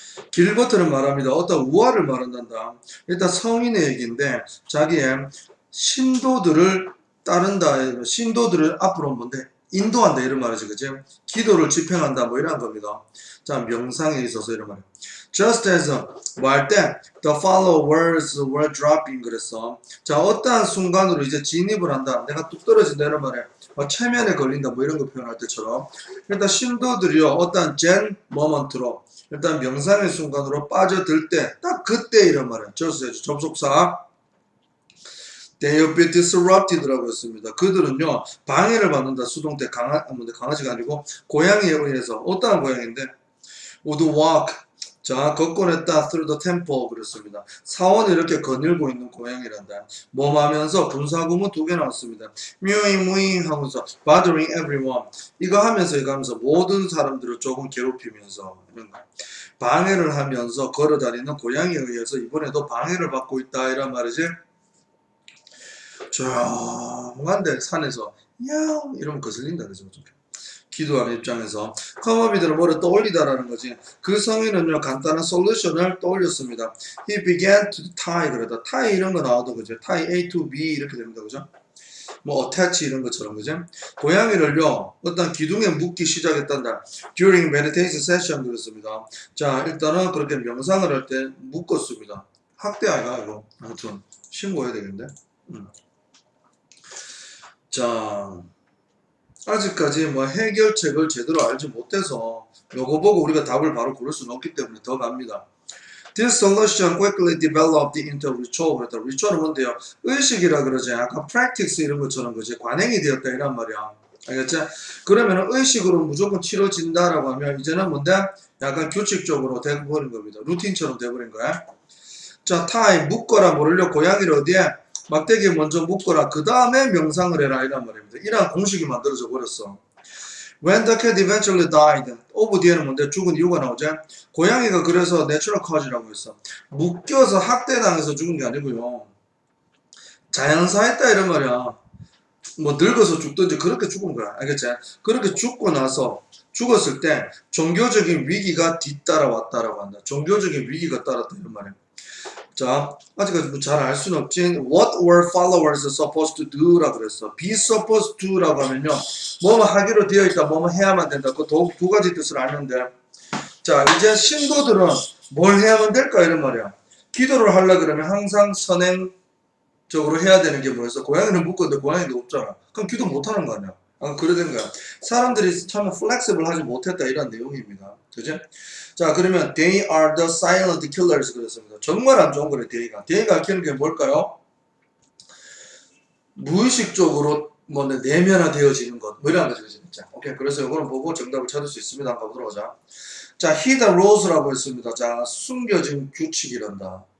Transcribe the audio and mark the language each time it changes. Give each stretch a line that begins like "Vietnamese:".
Korean: 길버트는 말합니다. 어떤 우화를 말한단다. 일단 성인의 얘기인데 자기의 신도들을 따른다. 신도들을 앞으로 뭔데? 인도한다 이런 말이지. 그지? 기도를 집행한다 뭐 이런 겁니다. 자, 명상에 있어서 이런 말.
English: Just as
Korean: 뭐 할 때
English: the followers were dropping
Korean: 그랬어. 자, 어떠한 순간으로 이제 진입을 한다. 내가 뚝 떨어진다 이런 말에 체면에 걸린다 뭐 이런 거 표현할 때처럼 일단 신도들이요 어떠한 젠 모먼트로 일단 명상의 순간으로 빠져들 때 딱 그때 이런 말이야. 접속사
English: They will be disrupted
Korean: 라고 했습니다. 그들은요 방해를 받는다. 수동태 강아지가 아니고 고양이에 의해서 어떠한 고양이인데
English: would walk
Korean: 자 걷곤 했다
English: through the temple
Korean: 그랬습니다. 사원을 이렇게 거닐고 있는 고양이란다. 몸하면서 분사구문 두 개 나왔습니다. 뮤잉 하면서
English: bothering everyone
Korean: 이거 하면서 모든 사람들을 조금 괴롭히면서 이런 거. 방해를 하면서 걸어다니는 고양이에 의해서 이번에도 방해를 받고 있다 이란 말이지. 조용한데 산에서 야옹 이러면 거슬린다 그죠. 기도하는 입장에서 컴업이들은 뭐를 떠올리다라는 거지. 그 성인은요 간단한 솔루션을 떠올렸습니다.
English: He began to tie
Korean: 그러다 tie 이런 거 나와도 그죠.
English: tie A to B
Korean: 이렇게 됩니다 그죠. 뭐 attach 이런 것처럼 그죠. 고양이를요 어떤 기둥에 묶기 시작했단다.
English: During meditation session
Korean: 그랬습니다. 자 일단은 그렇게 명상을 할 때 묶었습니다. 학대 아이가 이거 아무튼 신고해야 되겠는데. 자 아직까지 뭐 해결책을 제대로 알지 못해서 요거 보고 우리가 답을 바로 고를 수는 없기 때문에 더 갑니다.
English: This solution quickly developed into ritual.
Korean: 그랬다. ritual은 뭔데요? 의식이라 그러지. 아까 practice 이런 것처럼 그지. 관행이 되었다 이란 말이야. 알겠지? 그러면 의식으로 무조건 치러진다라고 하면 이제는 뭔데? 약간 규칙적으로 돼버린 겁니다. 루틴처럼 돼버린 거야. 자, tie 묶어라 모르려 고양이를 어디에? 막대기에 먼저 묶어라. 그 다음에 명상을 해라 이란 말입니다. 이러한 공식이 만들어져 버렸어.
English: When the cat eventually died,
Korean: 오브 뒤에는 뭔데? 죽은 이유가 나오지? 고양이가 그래서 내추럴 cause라고 했어. 묶여서 학대당해서 죽은 게 아니고요. 자연사했다 이런 말이야. 뭐 늙어서 죽든지 그렇게 죽은 거야. 알겠지? 그렇게 죽고 나서 죽었을 때 종교적인 위기가 뒤따라왔다라고 한다. 종교적인 위기가 따랐다 이런 말이야. 자, 아직까지 뭐 잘 알 수는 없지.
English: What were followers supposed to do?
Korean: 라고 그랬어.
English: be supposed to
Korean: 라고 하면요. 뭐뭐 하기로 되어 있다. 뭐뭐 해야만 된다. 그 두 가지 뜻을 아는데. 자, 이제 신도들은 뭘 해야만 될까? 이런 말이야. 기도를 하려 그러면 항상 선행적으로 해야 되는 게 뭐였어? 고양이를 묶었는데 고양이도 없잖아. 그럼 기도 못 하는 거 아니야? 그래 된 거야. 사람들이 참 플렉시블 하지 못했다. 이런 내용입니다. 그죠? 자, 그러면
English: they are the silent killers
Korean: 그랬습니다. 정말 안 좋은 거래, they가. they가 키는 게 뭘까요? 무의식적으로 뭐 내면화되어지는 것. 뭐 이런 거죠, 진짜. 오케이, 그래서 이거는 보고 정답을 찾을 수 있습니다. 한번 보도록 하자. 자,
English: hidden rules
Korean: 라고 했습니다. 자, 숨겨진 규칙이란다.